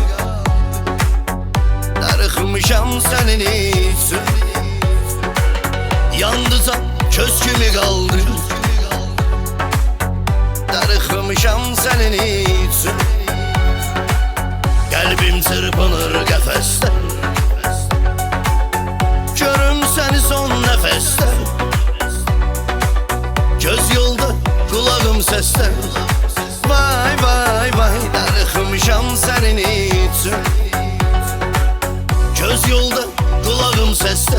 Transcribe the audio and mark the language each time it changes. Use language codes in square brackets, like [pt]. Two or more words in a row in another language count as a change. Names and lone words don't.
[tr] Darıxmışam senin için, yandı zan köz kimi kaldı. Darıxmışam senin için, kalbim çırpınır qəfəsdə. [az] Görüm səni son nəfəsdə, göz yolda, qulağım səsdə. Vay vay vay. Darıxmışam sənin üçün, göz yolda, qulağım səsdə.